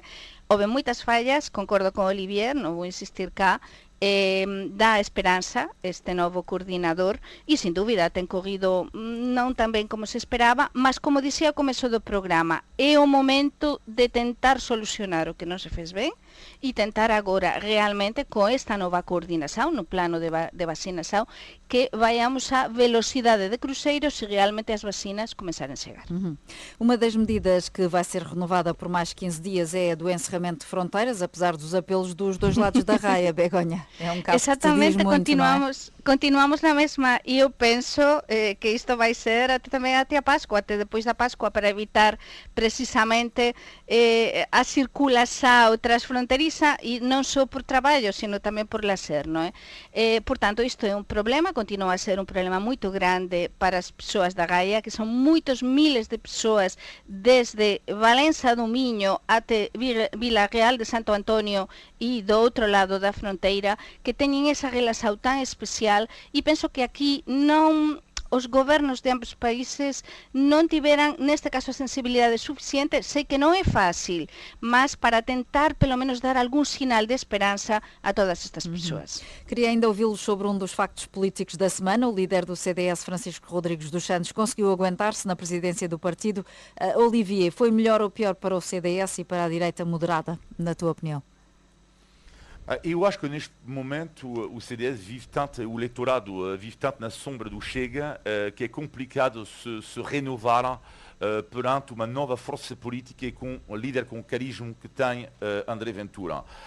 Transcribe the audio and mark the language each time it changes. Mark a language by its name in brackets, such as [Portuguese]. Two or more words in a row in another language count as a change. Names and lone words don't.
[Galician] Houve moitas fallas, concordo con Olivier, non vou insistir cá, dá esperanza este novo coordinador e, sin dúbida, ten corrido non tan ben como se esperaba, mas, como dixía ao comezo do programa, é o momento de tentar solucionar o que non se fez ben e tentar agora realmente con esta nova coordinación no plano de vacinación que vayamos a velocidade de cruceiro se realmente as vacinas começarem a chegar. [Portuguese] Uma das medidas que vai ser renovada por mais 15 dias é a do encerramento de fronteiras, apesar dos apelos dos dois lados da raia, Begonha. É um caso exatamente, que te diz muito, continuamos na mesma e eu penso que isto vai ser até a Páscoa, até depois da Páscoa, para evitar precisamente a circulação [Galician] transfronteriza e non só por traballo, sino tamén por lazer, non é? Portanto, isto é un problema, continua a ser un problema moito grande para as persoas da Gaia, que son moitos miles de persoas desde Valença do Miño até Vila Real de Santo Antonio e do outro lado da fronteira, que teñen esa relación tan especial, e penso que aquí non os gobernos de ambos países non tiveran, neste caso, a sensibilidade suficiente. Sei que non é fácil, mas para tentar, pelo menos, dar algún sinal de esperanza a todas estas persoas. [Portuguese] Queria ainda ouvi-lo sobre um dos factos políticos da semana. O líder do CDS, Francisco Rodrigues dos Santos, conseguiu aguentar-se na presidência do partido. Olivier, foi melhor ou pior para o CDS e para a direita moderada, na tua opinião? Eu acho que neste momento o CDS vive tanto, o eleitorado vive tanto na sombra do Chega, que é complicado se renovar perante uma nova força política e com um líder com o carisma que tem André Ventura.